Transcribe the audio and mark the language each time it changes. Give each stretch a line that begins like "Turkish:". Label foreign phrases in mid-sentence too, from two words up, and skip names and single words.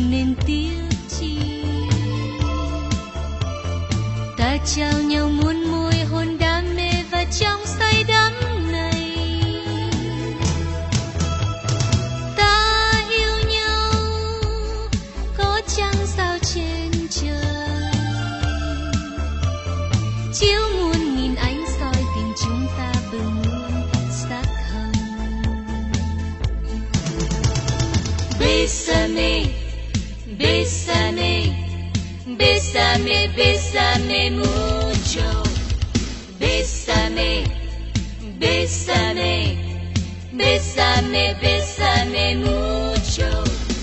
Vietnamese: tiếc chi ta trao nhau muôn môi hôn đam mê và trong say đắm này ta yêu nhau có trăng sao trên trời chiếu muôn nghìn ánh soi tình chúng ta bừng luôn sắc hồng
Spanish: Bésame, bésame, bésame, bésame mucho. Bésame, bésame, bésame, bésame mucho.